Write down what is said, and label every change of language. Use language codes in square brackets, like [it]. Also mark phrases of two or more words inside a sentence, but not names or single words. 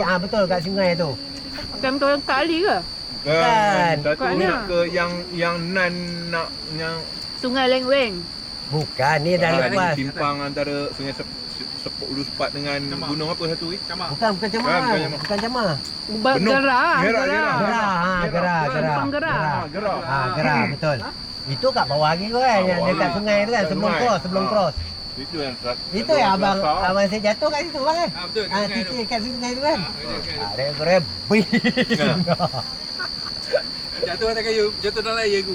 [ms] pergi betul kat sungai tu. Bukan orang kali ke? Bukan. Satu Kat nak mana? ke yang nan nak yang Sungai Lengweng. Bukan ni dah lepas. simpang antara sungai Ulu Sepat dengan gunung apa satu ni? Camah. Bukan Bukan Camar. Camar. Bukan Camar. Benuk. Gerah. Gerah. Gerah. Simpang Gerah. Gerah. Gerah betul. Itu kat bawah lagi tu kan yang Bawah dekat lah. sungai tu kan Dekat sebelum sungai. cross. Itu yang Itu yang abang saya jatuh kat situ kan. Betul. kat sungai tu. Titik kat sungai tu kan. Betul. Ada korek. Jatuh atas kayu, jatuh dalam air aku.